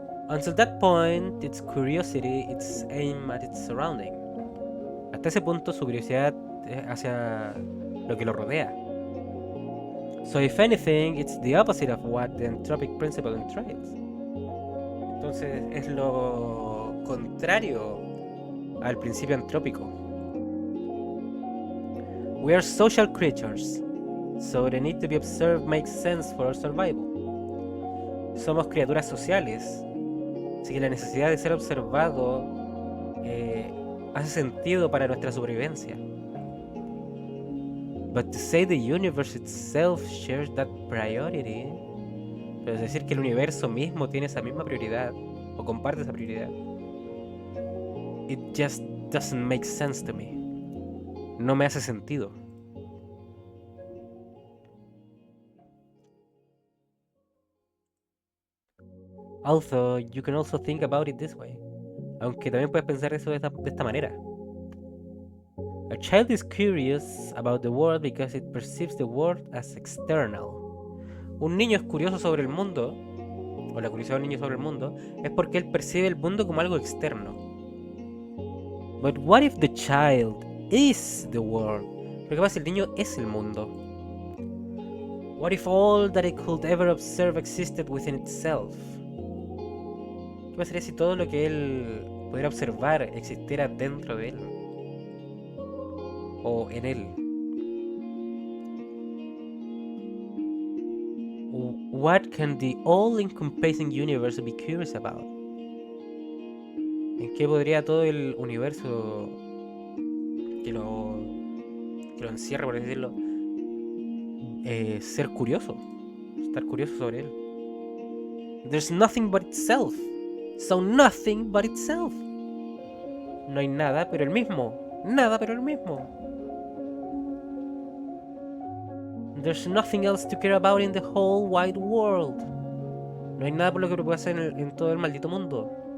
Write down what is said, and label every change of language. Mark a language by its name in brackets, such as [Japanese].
[English] Until that point, its curiosity is aimed at its surrounding. [Spanish] Hasta ese punto, su curiosidad es hacia lo que lo rodea. [English] So if anything, it's the opposite of what the entropic principle entails. [Spanish] Entonces es lo contrario al principio antrópico. [English] We are social creatures, so the need to be observed makes sense for our survival. [Spanish] Somos criaturas sociales, así que la necesidad de ser observado hace sentido para nuestra supervivencia. [English] But to say the universe itself shares that priority, [Spanish] pero es decir que el universo mismo tiene esa misma prioridad o comparte esa prioridad, [English] it just doesn't make sense to me. [Spanish] No me hace sentido. [English] Although you can also think about it this way. [Spanish] Aunque también puedes pensar eso de esta manera. [English] A child is curious about the world because it perceives the world as external. [Spanish] Un niño es curioso sobre el mundo, o la curiosidad de un niño sobre el mundo, es porque él percibe el mundo como algo externo. [English] But what if the child is the world? [Spanish] Pero ¿qué pasa si el niño es el mundo? [English] What if all that it could ever observe existed within itself? [Spanish] ¿Qué pasaría si todo lo que él pudiera observar existiera dentro de él? O en él. [English] What can the all-encompassing universe be curious about? [Spanish] ¿En qué podría todo el universo que lo encierra, por así decirlo, ser curioso? Estar curioso sobre él. [English] There's nothing but itself. So nothing but itself. [Spanish] No hay nada pero el mismo. Nada pero el mismo. [English] There's nothing else to care about in the whole wide world. [Spanish] No hay nada por lo que pueda hacer en todo el maldito mundo.